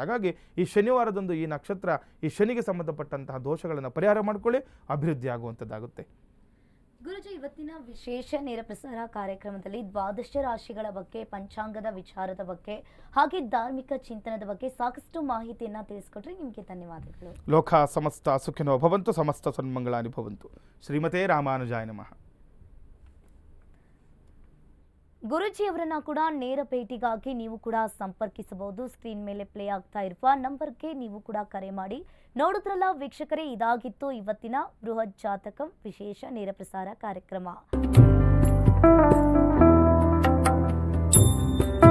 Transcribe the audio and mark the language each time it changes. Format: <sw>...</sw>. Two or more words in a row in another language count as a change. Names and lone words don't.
<kn>ಹಾಗಾಗಿ ಈ ಶನಿವಾರದಂದು ಈ ನಕ್ಷತ್ರ ಈ ಶನಿಗೆ ಸಂಬಂಧಪಟ್ಟಂತಹ ದೋಷಗಳನ್ನು ಪರಿಹಾರ ಮಾಡ್ಕೊಳ್ಳಿ, ಅಭಿವೃದ್ಧಿ ಆಗುವಂಥದ್ದಾಗುತ್ತೆ. ಗುರುಜಿ, ಇವತ್ತಿನ ವಿಶೇಷ ನೇರ ಪ್ರಸಾರ ಕಾರ್ಯಕ್ರಮದಲ್ಲಿ ದ್ವಾದಶ ರಾಶಿಗಳ ಬಗ್ಗೆ, ಪಂಚಾಂಗದ ವಿಚಾರದ ಬಗ್ಗೆ, ಹಾಗೆ ಧಾರ್ಮಿಕ ಚಿಂತನದ ಬಗ್ಗೆ ಸಾಕಷ್ಟು ಮಾಹಿತಿಯನ್ನು ತಿಳಿಸ್ಕೊಟ್ರೆ ನಿಮಗೆ ಧನ್ಯವಾದಗಳು.</kn> <sa>ಲೋಕ ಸಮಸ್ತ ಸುಖಿನೋ ಭವಂತು, ಸಮಸ್ತ ಸನ್ಮಂಗಳಾನಿ ಭವಂತು. ಶ್ರೀಮತೆ ರಾಮಾನುಜಾಯ ನಮಃ.</sa> <kn>ಗುರುಜಿಯವರನ್ನ ಕೂಡ ನೇರ ಭೇಟಿಗಾಗಿ ನೀವು ಕೂಡ ಸಂಪರ್ಕಿಸಬಹುದು. ಸ್ಕ್ರೀನ್ ಮೇಲೆ ಪ್ಲೇ ಆಗ್ತಾ ಇರುವ ನಂಬರ್ಗೆ ನೀವು ಕೂಡ ಕರೆ ಮಾಡಿ. ನೋಡಿದ್ರಲ್ಲ ವೀಕ್ಷಕರೇ, ಇದಾಗಿತ್ತು ಇವತ್ತಿನ ಬೃಹತ್ ಜಾತಕಂ ವಿಶೇಷ ನೇರ ಪ್ರಸಾರ ಕಾರ್ಯಕ್ರಮ.</kn>